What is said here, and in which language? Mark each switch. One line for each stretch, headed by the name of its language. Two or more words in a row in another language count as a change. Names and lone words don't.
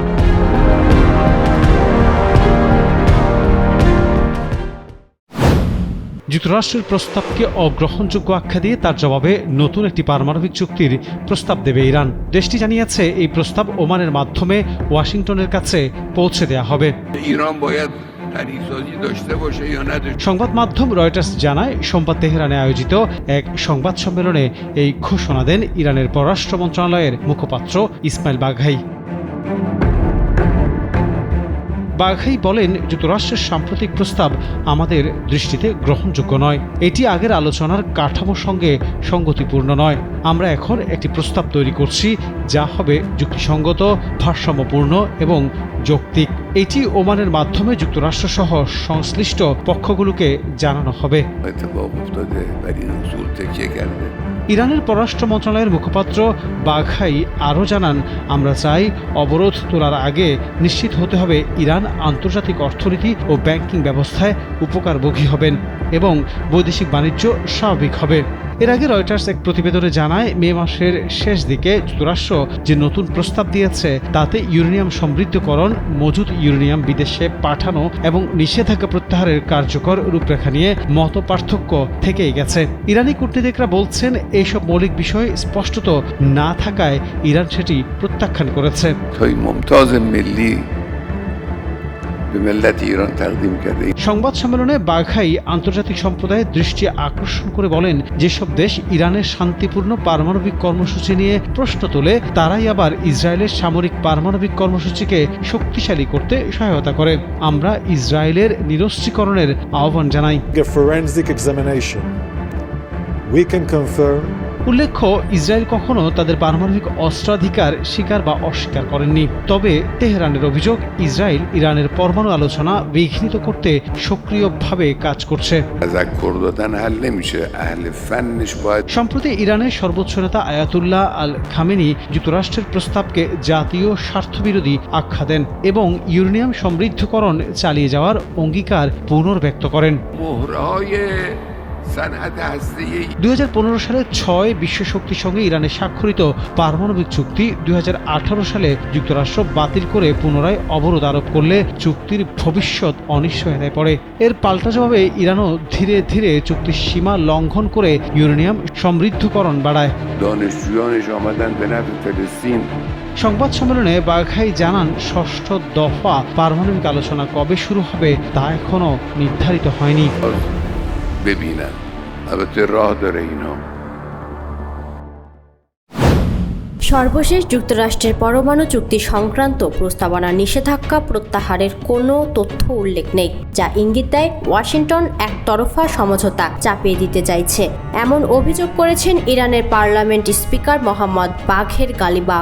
Bangla: যুক্তরাষ্ট্রের প্রস্তাবকে অগ্রহণযোগ্য আখ্যা দিয়ে তার জবাবে নতুন একটি পারমাণবিক চুক্তির প্রস্তাব দেবে ইরান। দেশটি জানিয়েছে এই প্রস্তাব ওমানের মাধ্যমে ওয়াশিংটনের কাছে পৌঁছে দেওয়া হবে।
Persian: غنی‌سازی داشته باشه یا نداشته
Bangla: সংবাদ মাধ্যম রয়টার্স জানায় সোমবার তেহরানে আয়োজিত এক সংবাদ সম্মেলনে এই ঘোষণা দেন ইরানের পররাষ্ট্র মন্ত্রণালয়ের মুখপাত্র ইসমাইল বাঘাই। বাঘাই বলেন, যুক্তরাষ্ট্রের সাম্প্রতিক প্রস্তাব আমাদের দৃষ্টিতে গ্রহণযোগ্য নয়। এটি আগের আলোচনার কাঠামোর সঙ্গে সঙ্গতিপূর্ণ নয়। আমরা এখন একটি প্রস্তাব তৈরি করছি যা হবে যুক্তিসঙ্গত, ভারসাম্যপূর্ণ এবং যৌক্তিক। এটি ওমানের মাধ্যমে যুক্তরাষ্ট্রসহ সংশ্লিষ্ট পক্ষগুলোকে জানানো হবে।
Persian: اتفاق افتاده بر این اصول تکیه کرده
Bangla: ইরানের পররাষ্ট্র মন্ত্রণালয়ের মুখপাত্র বাঘাই আরও জানান, আমরা চাই অবরোধ তোলার আগে নিশ্চিত হতে হবে ইরান আন্তর্জাতিক অর্থনীতি ও ব্যাংকিং ব্যবস্থায় উপকারভোগী হবেন এবং বৈদেশিক বাণিজ্য স্বাভাবিক হবে। এর আগে রয়টার্স এক প্রতিবেদনে জানায়, মে মাসের শেষ দিকে যুক্তরাষ্ট্র যে নতুন প্রস্তাব দিয়েছে তাতে ইউরেনিয়াম সমৃদ্ধকরণ, মজুদ ইউরেনিয়াম বিদেশে পাঠানো এবং নিষেধাজ্ঞা প্রত্যাহারের কার্যকর রূপরেখা নিয়ে মতপার্থক্য থেকেই গেছে। ইরানি কূটনীতিকরা বলছেন, এইসব মৌলিক বিষয় স্পষ্টত না থাকায় ইরান সেটি প্রত্যাখ্যান করেছে।
Persian: توی ممتاز ملی به ملت ایران تقدیم کرده
Bangla: সংবাদ সম্মেলনে বাঘাই আন্তর্জাতিক সম্প্রদায়ের দৃষ্টি আকর্ষণ করে বলেন, যেসব দেশ ইরানের শান্তিপূর্ণ পারমাণবিক কর্মসূচি নিয়ে প্রশ্ন তোলে তারাই আবার ইসরায়েলের সামরিক পারমাণবিক কর্মসূচিকে শক্তিশালী করতে সহায়তা করে। আমরা ইসরায়েলের নিরস্ত্রীকরণের আহ্বান জানাই।
English: A forensic examination, we can confirm
Bangla: উল্লেখ্য, ইসরায়েল কখনো তাদের পারমাণবিক অস্ত্রাধিকার স্বীকার বা অস্বীকার করেননি। তবে তেহরানের অভিযোগ, ইসরায়েল ইরানের পরমাণু আলোচনা বিঘ্নিত করতে সক্রিয়ভাবে কাজ করছে।
Persian: تذکر دادن حل نمیشه اهل فنش باید
Bangla: সম্প্রতি ইরানের সর্বোচ্চ নেতা আয়াতুল্লাহ আল খামেনি যুক্তরাষ্ট্রের প্রস্তাবকে জাতীয় স্বার্থবিরোধী আখ্যা দেন এবং ইউরেনিয়াম সমৃদ্ধকরণ চালিয়ে যাওয়ার অঙ্গীকার পুনর্ব্যক্ত করেন।
Persian: مهرهای صنعت هسته‌ای
Bangla: 2015 সালে 6 বিশ্ব শক্তির সঙ্গে ইরানের স্বাক্ষরিত পারমাণবিক চুক্তি 2018 সালে যুক্তরাষ্ট্র বাতিল করে পুনরায় অবরোধ আরোপ করলে চুক্তির ভবিষ্যৎ অনিশ্চয়তায় পড়ে। এর পাল্টা জবাবে ইরানও ধীরে ধীরে চুক্তির সীমা লঙ্ঘন করে ইউরেনিয়াম সমৃদ্ধকরণ বাড়ায়।
Persian: دانشجویانش آمدن به نفع فلسطین
Bangla: সংবাদ সম্মেলনে বাঘাই জানান, ষষ্ঠ দফা পারমাণবিক আলোচনা কবে শুরু হবে তা এখনো নির্ধারিত হয়নি।
Persian: ببینن البته راه داره اینا
Bangla: সর্বশেষ যুক্তরাষ্ট্রের পরমাণু চুক্তি সংক্রান্ত প্রস্তাবনা নিষেধাজ্ঞা প্রত্যাহারের কোনো তথ্য উল্লেখ নেই, যা ইঙ্গিত দেয় ওয়াশিংটন একতরফা সমঝোতা চাপিয়ে দিতে চাইছে। এমন অভিযোগ করেছেন ইরানের পার্লামেন্ট স্পিকার মোহাম্মদ বাঘের গালিবাঘ।